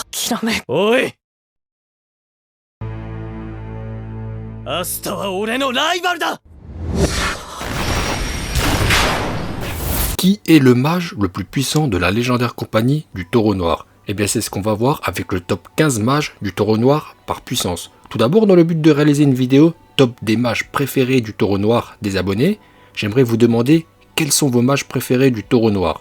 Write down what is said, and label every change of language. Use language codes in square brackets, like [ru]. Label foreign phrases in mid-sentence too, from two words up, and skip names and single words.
[ja] 知らない。おい、アスタは俺のライバルだ。 [fr] Qui est le mage le plus puissant de la légendaire compagnie du Taureau Noir? Eh bien c'est ce qu'on va voir avec le top 15 mages du Taureau Noir par puissance. Tout d'abord, dans le but de réaliser une vidéo top des mages préférés du Taureau Noir des abonnés, j'aimerais vous demander quels sont vos mages préférés du Taureau Noir.